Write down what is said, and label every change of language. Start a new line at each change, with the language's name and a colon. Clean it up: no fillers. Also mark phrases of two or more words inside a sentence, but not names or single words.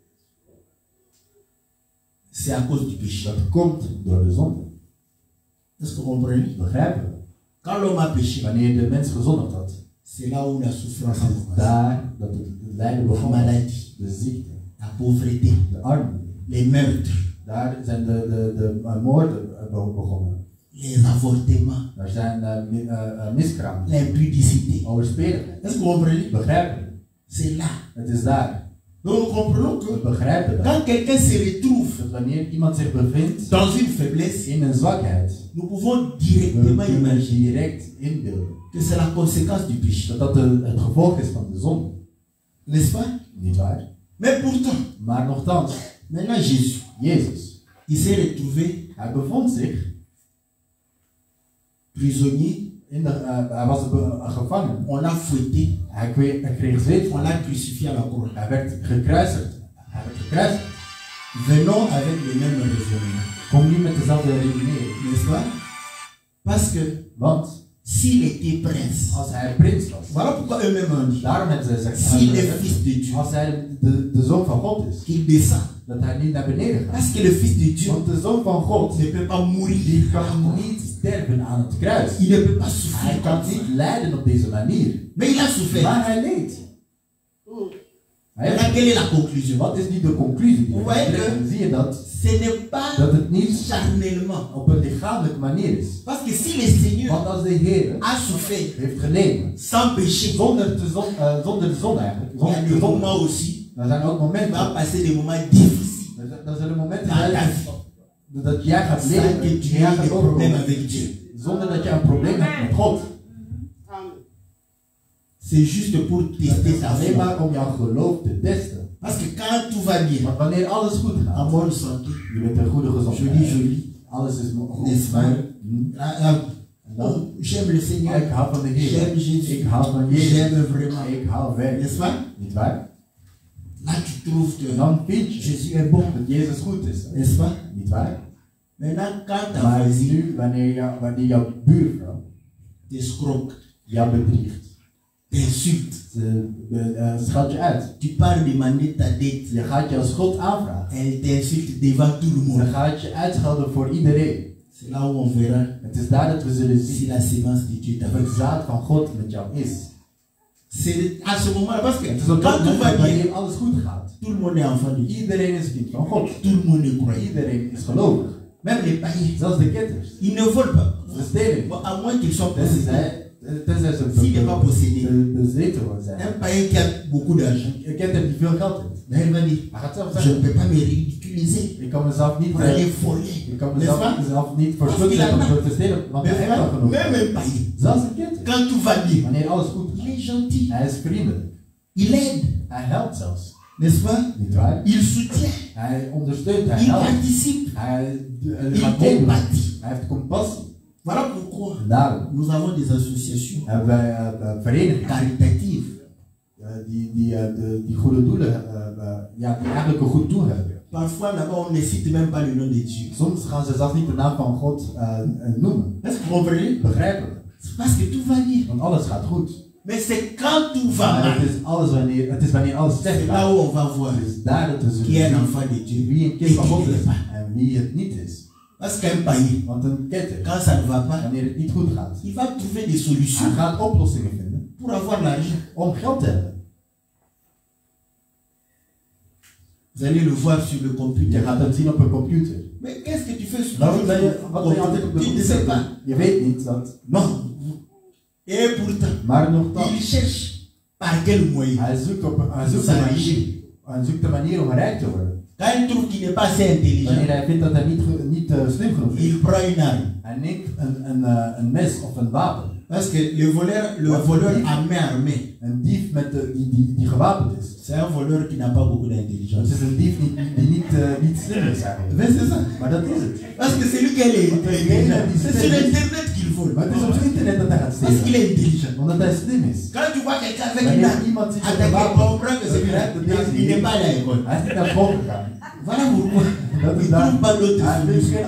French: c'est à cause du péché.
Dutch: dat komt door de zonde.
French: Est-ce que vous comprenez?
Dutch: Begrijpen we?
French: Quand l'homme a péché,
Dutch: Wanneer de mens gezondigd had,
French: c'est là où la souffrance a commencé.
Dutch: daar dat het lijden
French: La
Dutch: begon,
French: maladie,
Dutch: de ziekte,
French: la pauvreté,
Dutch: de armoede.
French: les meurtres,
Dutch: Daar zijn de moorden begonnen.
French: les avortements,
Dutch: Daar zijn miskramen,
French: l'impudicité.
Dutch: overspeligheid.
French: Est-ce que vous comprenez?
Dutch: Begrijpen we?
French: C'est là.
Dutch: Het is daar.
French: Donc nous comprenons
Dutch: We
French: que
Dutch: begrijpen dat.
French: quand quelqu'un se retrouve
Dutch: Dat wanneer iemand zich bevindt
French: dans une faiblesse,
Dutch: in een zwakheid,
French: nous pouvons
Dutch: we
French: directement
Dutch: kunnen
French: imaginer
Dutch: direct inbeelden
French: que c'est la conséquence du péché.
Dutch: dat het gevolg is van de zonde.
French: N'est-ce pas?
Dutch: Niet waar?
French: Mais pourtant,
Dutch: Maar nochtans,
French: maintenant Jésus,
Dutch: Jezus,
French: il s'est retrouvé
Dutch: hij bevond zich,
French: prisonnier,
Dutch: hij was gevangen.
French: on l'a fouetté,
Dutch: Hij kreeg zweet,
French: on l'a crucifié à la croix.
Dutch: hij werd gekruisigd. Hij werd gekruisigd.
French: Venons avec le même raisonnement,
Dutch: Kom niet met dezelfde redenering.
French: n'est-ce pas? Parce que
Dutch: Want
French: s'il était prince,
Dutch: als hij prins was,
French: voilà pourquoi eux-mêmes ont dit,
Dutch: daarom hebben ze gezegd,
French: s'il est fils de Dieu,
Dutch: als hij de zoon van God is,
French: qu'il descend.
Dutch: dat hij niet naar beneden gaat.
French: Parce que le fils de Dieu
Dutch: Want de zoon van God,
French: ne peut pas mourir.
Dutch: die kan niet sterven aan het kruis.
French: Il ne peut pas
Dutch: Hij
French: souffrir
Dutch: kan
French: comme ça.
Dutch: niet lijden op deze manier.
French: Mais il a souffert.
Dutch: Maar hij leed.
French: Maintenant, quelle est la conclusion?
Dutch: Wat is nu de conclusie? Die we
French: Ouais,
Dutch: trekken?
French: que-
Dutch: Zie je dat?
French: Ce n'est pas
Dutch: Dat het niet
French: charnellement.
Dutch: op een lichamelijke manier is.
French: Parce que si le Seigneur
Dutch: Want als de Heer
French: a souffert
Dutch: heeft geleden,
French: sans péché,
Dutch: zonder de zon eigenlijk,
French: il y a
Dutch: zonder
French: des
Dutch: de zon,
French: moments aussi,
Dutch: dan zijn er ook
French: tu vas
Dutch: momenten,
French: passer des moments difficiles
Dutch: dan zullen momenten
French: dans ta
Dutch: zijn
French: vie.
Dutch: dat jij gaat
French: Sans
Dutch: leven,
French: que tu
Dutch: die jij
French: aies
Dutch: gaat
French: des problèmes
Dutch: overkomen,
French: avec Dieu.
Dutch: zonder dat je een probleem hebt met God.
French: C'est juste pour
Dutch: Het
French: tester
Dutch: is
French: ta
Dutch: alleen
French: foi.
Dutch: maar om jouw geloof te testen.
French: Parce que quand tout va bien,
Dutch: Want wanneer alles goed
French: en
Dutch: gaat,
French: bonne santé,
Dutch: je bent een goede
French: joli,
Dutch: gezondheid,
French: joli,
Dutch: alles is goed.
French: n'est-ce pas?
Dutch: Hm? En dan,
French: Oh, j'aime le Seigneur,
Dutch: ik hou van de Heer.
French: j'aime Jésus,
Dutch: Ik hou van Jezus.
French: j'aime vraiment.
Dutch: Ik hou werk.
French: N'est-ce pas?
Dutch: Niet waar?
French: Là, tu trouves que
Dutch: En dan vind je
French: Jésus est bon,
Dutch: dat Jezus goed is.
French: n'est-ce pas?
Dutch: Niet waar?
French: Maintenant, quand ta
Dutch: Maar
French: voisine
Dutch: nu, wanneer jouw buurvrouw
French: t'escroque,
Dutch: jou bedriegt,
French: t'insulte,
Dutch: ze schat je uit.
French: tu pars demander ta dette,
Dutch: Je gaat jouw schuld aanvragen.
French: elle t'insulte devant tout le
Dutch: Ze
French: monde.
Dutch: gaat je uitschelden voor iedereen.
French: C'est là où on verra
Dutch: Het is daar dat we zullen
French: si
Dutch: zien
French: la sémence de Dieu est
Dutch: of
French: avec
Dutch: het zaad van God met jou is.
French: C'est à ce moment-là, parce que
Dutch: Het is op dat
French: quand tout
Dutch: moment
French: va bien,
Dutch: wanneer alles goed gaat.
French: tout le monde est enfant de Dieu.
Dutch: Iedereen is kind van God.
French: Tout le monde est croyant.
Dutch: Iedereen is gelovig.
French: Même les païens.
Dutch: Zelfs de ketters.
French: Ils ne volent pas.
Dutch: Ze stelen.
French: Bon, à moins qu'ils soient possédés.
Dutch: Tenzij ze
French: S'il n'est pas possédé,
Dutch: bezeten worden zijn.
French: un païen qui a beaucoup d'argent,
Dutch: Een ketter die veel geld heeft.
French: là, il va dire,
Dutch: Hij gaat zelf
French: je ne
Dutch: zeggen,
French: peux pas me ridiculiser
Dutch: ik kan mezelf niet,
French: pour aller voler.
Dutch: ik kan
French: N'est-ce pas?
Dutch: mezelf niet verschutten om door te stelen, want hij heeft wel genoeg.
French: Même un païen,
Dutch: Zelfs een ketter.
French: quand tout va bien,
Dutch: Wanneer alles goed
French: il
Dutch: is.
French: est gentil.
Dutch: Hij is vriendelijk.
French: Il aide,
Dutch: Hij helpt zelfs.
French: n'est-ce pas?
Dutch: Niet waar?
French: Il soutient.
Dutch: Hij ondersteunt, hij
French: Il
Dutch: helpt.
French: participe.
Dutch: Hij
French: Il
Dutch: gaat meedoen.
French: compatit.
Dutch: Hij heeft compassie.
French: Voilà pourquoi
Dutch: En daarom
French: nous avons des associations
Dutch: hebben wij verenigingen
French: caritatives.
Dutch: die goede doelen, die eigenlijk een goed doel hebben.
French: Parfois là-bas on ne cite même pas le nom de Dieu.
Dutch: Soms gaan ze zelfs niet de naam van God noemen.
French: Est-ce que vous comprenez?
Dutch: Begrijpelijk.
French: C'est parce que tout va bien.
Dutch: Want alles gaat goed.
French: Mais c'est quand tout va
Dutch: Maar
French: mal,
Dutch: het is wanneer alles slecht
French: c'est là
Dutch: gaat.
French: où on va voir
Dutch: Het is daar dat we zullen
French: qui est un
Dutch: zien
French: enfant de Dieu
Dutch: wie een
French: et
Dutch: kind van God
French: qui ne
Dutch: is
French: l'est pas.
Dutch: en wie het niet is.
French: Parce qu'un païen,
Dutch: Want een ketter,
French: quand ça ne va pas,
Dutch: wanneer het niet goed gaat,
French: il va trouver des solutions
Dutch: hij gaat oplossingen vinden
French: pour avoir l'argent.
Dutch: om geld te hebben.
French: Vous allez le voir sur le
Dutch: Je
French: computer.
Dutch: gaat het zien op een computer.
French: Mais qu'est-ce que tu fais sur
Dutch: Waarom
French: le
Dutch: ben je, wat ben je altijd op de
French: computer? Tu ne sais
Dutch: computer?
French: pas.
Dutch: Je weet niet dat.
French: Non. Et pourtant,
Dutch: Maar nogthans,
French: il cherche par quel moyen.
Dutch: hij zoekt een manier om rijk te worden.
French: Quand il trouve qu'il n'est pas assez
Dutch: Wanneer
French: intelligent,
Dutch: hij vindt dat hij niet slim genoeg is,
French: il prend une arme.
Dutch: hij neemt een mes of een wapen.
French: Parce que le voleur à main armée,
Dutch: Een dief die gewapend is.
French: c'est un voleur qui n'a pas beaucoup
Dutch: Het
French: d'intelligence.
Dutch: is een dief die niet slim is eigenlijk.
French: Mais c'est ça.
Dutch: Maar dat is het.
French: Parce que c'est lui qui est intelligent. C'est sur Internet qu'il vole.
Dutch: Maar het is op het internet dat hij gaat
French: Parce qu'il
Dutch: stelen.
French: est intelligent.
Dutch: Omdat hij slim is.
French: Quand tu vois quelqu'un avec une
Dutch: Wanneer
French: arme,
Dutch: iemand ziet met een
French: attaquer,
Dutch: wapen,
French: comprends que c'est il n'est pas allé à l'école.
Dutch: Hij is niet naar school gegaan.
French: Voilà pourquoi.
Dutch: Dat
French: Il
Dutch: is
French: ne
Dutch: daar.
French: trouve pas d'autre
Dutch: Hij heeft
French: solution.